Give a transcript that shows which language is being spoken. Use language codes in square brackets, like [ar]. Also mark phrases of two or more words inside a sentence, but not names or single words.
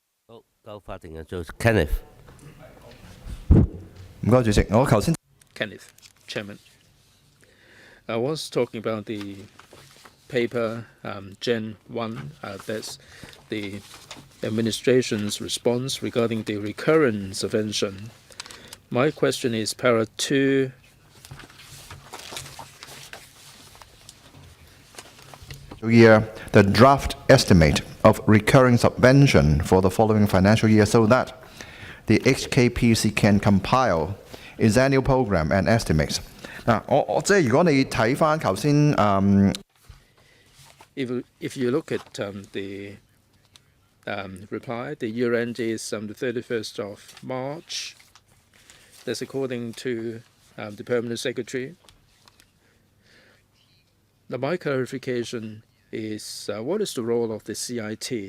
[yue] Kenneth。唔該，主席，我頭先 [en] Kenneth, Chairman. I was talking about the paper Gen 1, that's the administration's response regarding the recurrent subvention. My question is para 2. year the draft estimate of recurring subvention for the following financial year so that the HKPC can compile its annual program and estimates。 [yue] 嗱，我即係如果你睇翻頭先 [en] If you look at the reply, the year end is the 31st of March. That's according to the Permanent Secretary. Now, my clarification is what is the role of the CIT?